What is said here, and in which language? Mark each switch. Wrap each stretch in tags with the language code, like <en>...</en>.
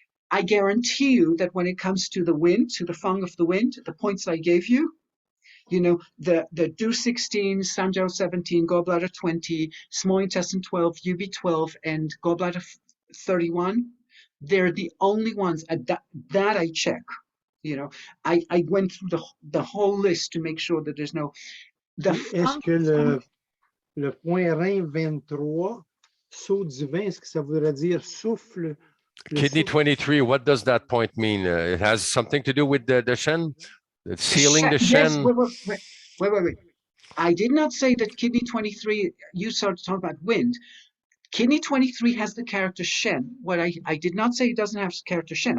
<en>I guarantee you that when it comes to the wind, to the Feng of the wind, the points I gave you, the Du 16, Sanjiao 17, gallbladder 20, small intestine 12, UB 12, and gallbladder 31, they're the only ones that I check. I went through the whole list to make sure that there's no.</en> <fr>Est-ce que le point rein 23, saut divin, est-ce que ça voudrait dire souffle?</fr> <en>Kidney 23, what does that point mean? It has something to do with the Shen? Sealing the Shen? Yes, wait. I did not say that kidney 23, you started talking about wind. Kidney 23 has the character Shen. What I did not say it doesn't have character Shen.</en>